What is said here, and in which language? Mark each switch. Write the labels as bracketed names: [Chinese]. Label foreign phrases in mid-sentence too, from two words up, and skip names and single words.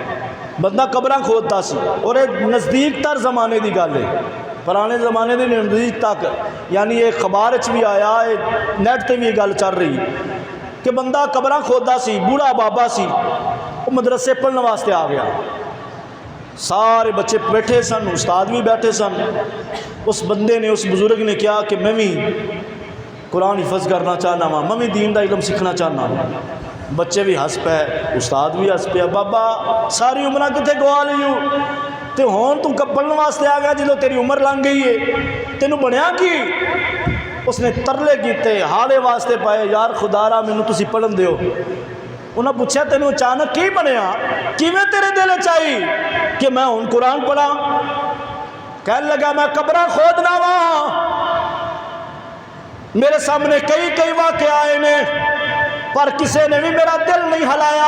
[Punjabi] بندہ قبراں کھودتا سی، اور اے نزدیک تر زمانے دی گل ہے، پرانے زمانے دی نزدیک تک، یعنی ایک خبار اچ بھی آیا، نیٹ تے بھی گل چل رہی کہ بندہ قبراں کھودتا سی، بوڑھا بابا سی، وہ مدرسے پڑھنے واسطے آ گیا، سارے بچے بیٹھے سن، استاد بھی بیٹھے سن۔ اس بندے نے، اس بزرگ نے کہا کہ میں بھی قرآن حفظ کرنا چاہنا ہاں، میں بھی دین دا علم سیکھنا چاہنا ہوں۔ بچے بھی ہس پے، استاد بھی ہس پیا، بابا ساری عمرہ کتنے گوا لیو تے ہون تو پڑھنے واسطے آ گیا جدو تیری عمر لنگ گئی ہے، تینوں بنیا کی؟ اس نے ترلے کیتے، حالے واسطے پائے، یار خدا را مینوں تسی پڑھن دیو۔ انہاں پوچھا تینوں اچانک کی بنیا، کیویں تیرے دل چاہی کہ میں ہن قرآن پڑھا؟ کہنے لگا میں قبراں کھودنا وا، میرے سامنے کئی واقعے آئے نے، پر کسے نے بھی میرا دل نہیں ہلایا۔